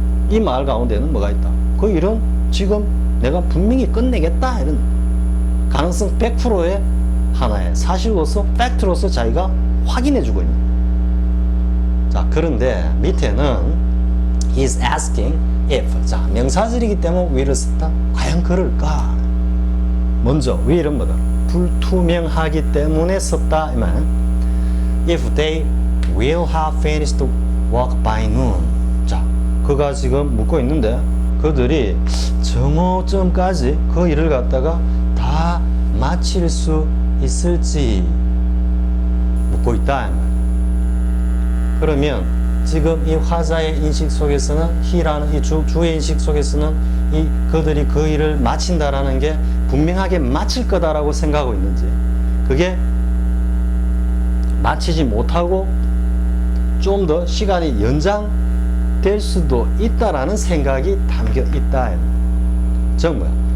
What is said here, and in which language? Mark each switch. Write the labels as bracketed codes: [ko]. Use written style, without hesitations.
[ko] 이 말 가운데는 뭐가 있다? 그 일은 지금 내가 분명히 끝내겠다 이런 가능성 100%의 하나의 사실로서 팩트로서 자기가 확인해주고 있는. 자, 그런데 밑에는 he's asking if. 자, 명사절이기 때문에 will을 썼다. 과연 그럴까? 먼저 will은 뭐다? 불투명하기 때문에 썼다 이 말. [en] If they will have finished the work by noon. [ko] 자, 그가 지금 묻고 있는데 그들이 정오점까지 그 일을 갖다가 다 마칠 수 있을지 묻고 있다 이 말. 그러면 지금 이 화자의 인식 속에서는 he라는 이 주의 인식 속에서는 이 그들이 그 일을 마친다라는 게 분명하게 마칠 거다라고 생각하고 있는지 그게 마치지 못하고 좀 더 시간이 연장될 수도 있다라는 생각이 담겨 있다. 즉 뭐야?